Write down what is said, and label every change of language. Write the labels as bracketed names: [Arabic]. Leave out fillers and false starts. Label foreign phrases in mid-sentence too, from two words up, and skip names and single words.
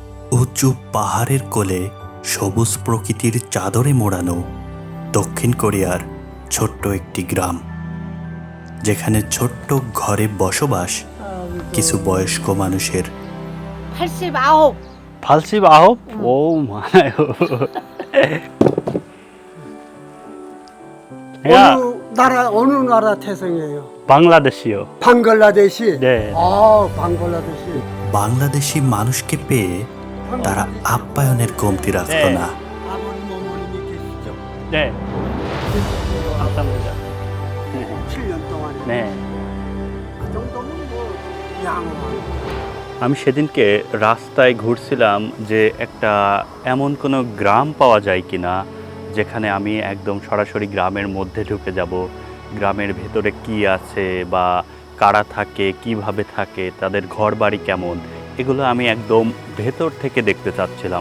[Bangla] উঁচু পাহাড়ের কোলে সবুজ প্রকৃতির চাদরে মোড়ানো দক্ষিণ কোরিয়ার ছোট্ট একটি গ্রাম, যেখানে ছোট্ট ঘরে বসবাস কিছু বয়স্ক মানুষের। [Korean] 89. 89? 오, 많아요. 야, 어느 나라 태생이에요? 방글라데시요. 방글라데시. 네. 방글라데시. [Bangla] বাংলাদেশি মানুষকে পেয়ে তারা আপ্যায়নের কমতি রাখত না। [Korean] 아버님 어머님이 계시죠? 네. 감사합니다. 7년 동안에. 네. 그 정도면 뭐 양호한. [Bangla] আমি সেদিনকে রাস্তায় ঘুরছিলাম যে একটা এমন কোনো গ্রাম পাওয়া যায় কিনা যেখানে আমি একদম সরাসরি গ্রামের মধ্যে ঢুকে যাব, গ্রামের ভেতরে কি আছে বা কারা থাকে, কিভাবে থাকে, তাদের ঘর বাড়ি কেমন, এগুলো আমি একদম ভেতর থেকে দেখতে চাচ্ছিলাম।